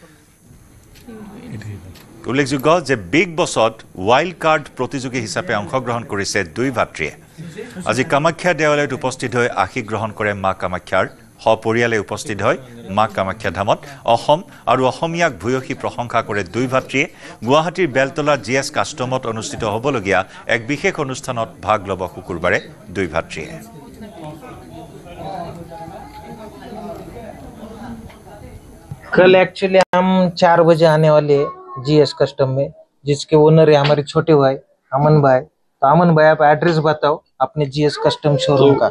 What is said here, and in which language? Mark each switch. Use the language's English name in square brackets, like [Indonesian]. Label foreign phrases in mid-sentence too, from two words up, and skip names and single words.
[Assamese] উল্লেখযোগ্য যে বিগ বছত [English] wild card [Assamese] প্ৰতিযোগী হিচাপে অংশগ্ৰহণ কৰিছে দুই ভাতৃয়ে আজি কামাখ্যা দেৱালয়ত উপস্থিত হৈ আশীষ গ্ৰহণ কৰে মা কামাখ্যাৰ সপৰিয়ালে উপস্থিত হয় মা কামাখ্যা ধামত অসম আৰু অসমীয়াক ভূয়সী প্ৰশংসা কৰে দুই ভাতৃয়ে গুৱাহাটীৰ বেলতলা জিএছ কাষ্টমত অনুষ্ঠিত হ'বলগীয়া এক বিশেষ অনুষ্ঠানত ভাগ ল'ব শুকুৰবাৰে দুই ভাতৃয়ে [Hindi] कल एक्चुअली हम 4 बजे आने वाले जीएस कस्टम में जिसके ओनर है हमारे छोटे भाई अमन भाई तो अमन भाई आप एड्रेस बताओ अपने जीएस कस्टम शोरूम का